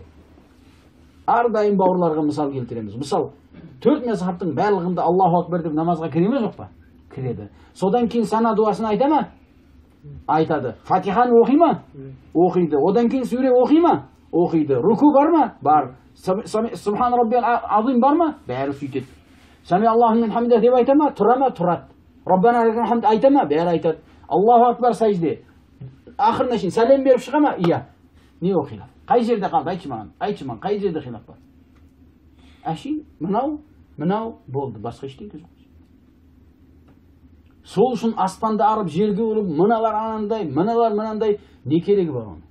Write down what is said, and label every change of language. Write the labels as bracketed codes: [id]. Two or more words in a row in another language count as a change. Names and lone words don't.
[kk] Ардайым бауырларға мысал келтіреміз. Мысал, 4 мазхабтың барлығында [ar] الله أكبر [kk] деп намазға кіре ме жоқ па? Кіреді. Содан кейін сана дуасын айта ма? Айтады. Фатиханы оқи ма? Оқиды. Одан кейін сүре оқи ма? Оқиды. Руку бар ма? Бар. [ar] سبحان ربي العظيم [kk] бар ма? Бәрі сөйтеді. [ar] سمع الله لمن حمده [kk] деп айта ма? Тұра ма? Тұрады. [ar] ربنا لك الحمد [kk] айта ма? Бәрі айтады. [ar] الله أكبر сәжде. [kk] Ақырына шейін сәлем беріп шыға ма? Иә. Не оқиды? Қай жерде қалды? Айтшы маған, қай жерде хилаф бар? Әшейін, мынау болды, басқа ештеңе жоқ. Сол үшін аспанды арып, жерге ұрып, мыналар анандай, мыналар мынандай, не керегі бар оны?